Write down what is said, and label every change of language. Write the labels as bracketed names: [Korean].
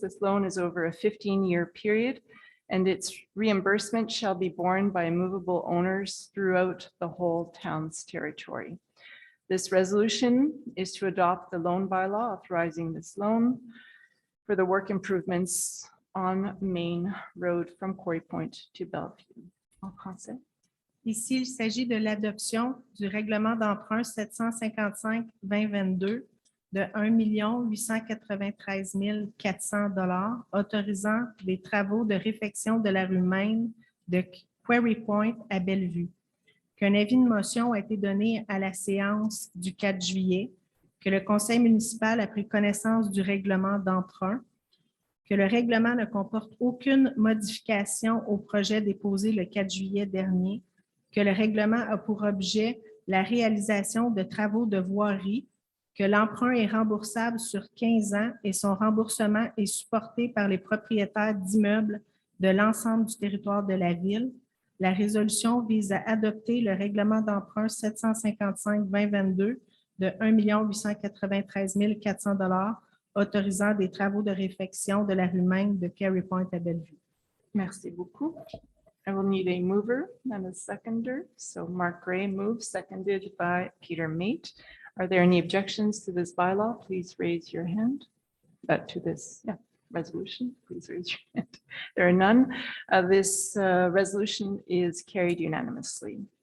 [English] This loan is over a 15-year period, and its reimbursement shall be borne by movable owners throughout the whole town's territory. This resolution is to adopt the loan bylaw authorizing this loan for the work improvements on Main Road from Quarry Point to Bellevue. [French] En conseil. Ici, il s'agit de l'adoption du règlement d'emprunt 755-2022 de 1 893 400 $ autorisant les travaux de réfection de la rue Main de Quarry Point à Bellevue. Qu'un avis de motion a été donné à la séance du 4 juillet, que le conseil municipal a pris connaissance du règlement d'emprunt, que le règlement ne comporte aucune modification au projet déposé le 4 juillet dernier, que le règlement a pour objet la réalisation de travaux de voirie, que l'emprunt est remboursable sur 15 ans et son remboursement est supporté par les propriétaires d'immeubles de l'ensemble du territoire de la ville. La résolution vise à adopter le règlement d'emprunt 755-2022 de 1 893 400 $ autorisant des travaux de réfection de la rue Main de Quarry Point à Bellevue. Merci beaucoup. [English] I will need a mover and a seconder. So Mark Gray moves, seconded by Peter Mate. Are there any objections to this bylaw? Please raise your hand. To this resolution, please raise your hand. There are none. This resolution is carried unanimously.